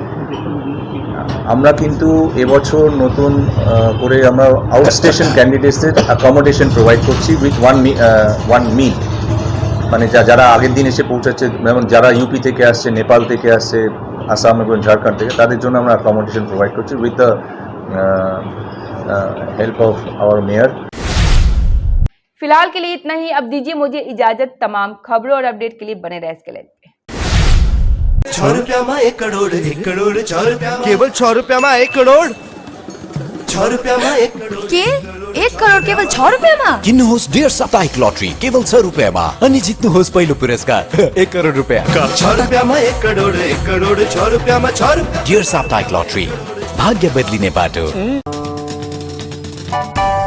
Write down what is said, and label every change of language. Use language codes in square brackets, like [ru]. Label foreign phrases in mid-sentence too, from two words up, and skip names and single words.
[bn] আমরা কিন্তু এবছর নতুন করে আমরা [en] outstation candidates accommodation provide [bn] করছি [en] with one meal, [bn] মানে যারা আগের দিন এসে পৌঁছাচ্ছে, যেমন যারা ইউপি থেকে আসছে, নেপাল থেকে আসছে, আসাম এবং ঝাড়খণ্ড থেকে, তাদের জন্য আমরা [en] accommodation provide [bn] করছি [en] with the help of our mayor. [hi] फिलहाल के लिए इतना ही। अब दीजिए मुझे इजाजत। तमाम खबरों और अपडेट के लिए बने रहे इसके लिए। ₹6 में 1 करोड़ ₹6 केवल ₹6 में 1 करोड़ ₹6 में 1 करोड़ के 1 करोड़ केवल ₹6 में [ne] किन्नुहोस् डेढ साप्ताहिक लटरी केवल ₹6 अनि जित्नुहोस् पहिलो पुरस्कार ₹1 करोड [hi] ₹6 में 1 करोड़ ₹6 में ₹6 [ne] डेढ साप्ताहिक लटरी भाग्य बदलिने बाटो।